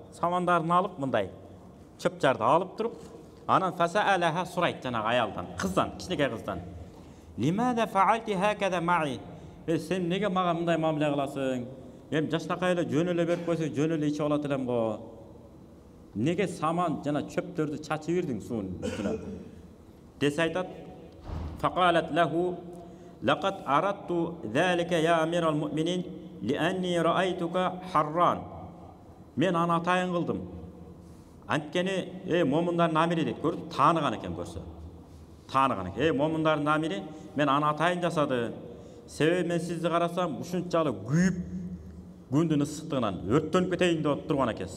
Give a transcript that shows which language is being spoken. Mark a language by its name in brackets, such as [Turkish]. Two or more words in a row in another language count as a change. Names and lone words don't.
[Kyrgyz] Самандарын алып мындай чөп жарды алып туруп, анан фасаалаха сурайт жанагы аялдан, кыздан, кичинекей кыздан. [Arabic] لماذا فعلت هكذا معي? [Kyrgyz] Сен неге мага мындай мамиле кыласың? Эми жашнакай эле жөн эле берип койсо жөн эле ичип алат элем го. Неге саман жана чөптөрдү чачып бердиң суунун үстүнө? Десе айтат. [Arabic] فقالت له لقد أردت ذلك يا أمير المؤمنين لأني رأيتك حرانا. [Kyrgyz] Мен аны атайын кылдым. Анткени момундардын амири дейт, көрдү, тааныган экен көрсө. Тааныган экен. Момундардын амири мен аны атайын жасады. Себеби мен сизди карасам ушунчалык күйүп күндүн ысыктыгынан өрттөнүп кетейин деп турган экенсиз.